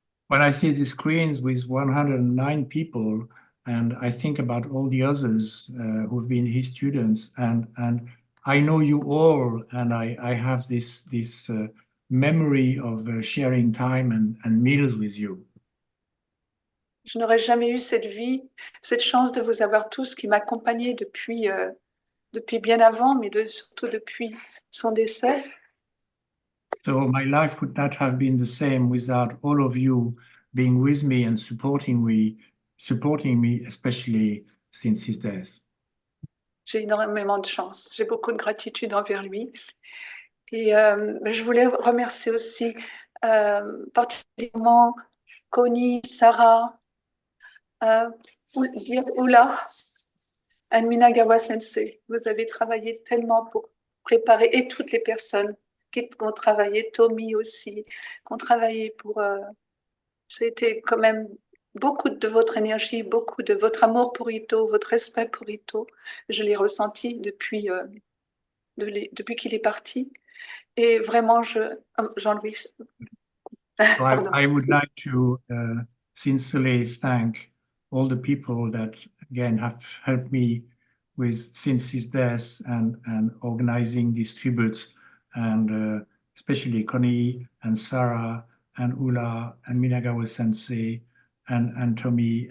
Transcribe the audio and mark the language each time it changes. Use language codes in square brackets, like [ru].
[en] When I see the screens with 109 people, and I think about all the others who've been his students, and I know you all, and I have this memory of sharing time and meals with you. [fr] Je n'aurais jamais eu cette chance de vous avoir tous qui m'accompagnaient depuis bien avant, mais surtout depuis son décès. [en] So my life would not have been the same without all of you being with me and supporting me, especially since his death. [fr] J'ai énormément de chance. J'ai beaucoup de gratitude envers lui. Et je voulais remercier aussi particulièrement Connie, Sarah, Oula, et Minagawa Sensei. Vous avez travaillé tellement pour préparer, et toutes les personnes qui ont travaillé, Tommy aussi, qui ont travaillé pour... C'était quand même beaucoup de votre énergie, beaucoup de votre amour pour Ito, votre respect pour Ito. Je l'ai ressenti depuis qu'il est parti. Et vraiment, Jean-Louis. [en] So I would like to sincerely thank all the people that, again, have helped me with since his death and organizing these tributes, and especially Connie and Sarah and Ula and Minagawa Sensei and Tommy.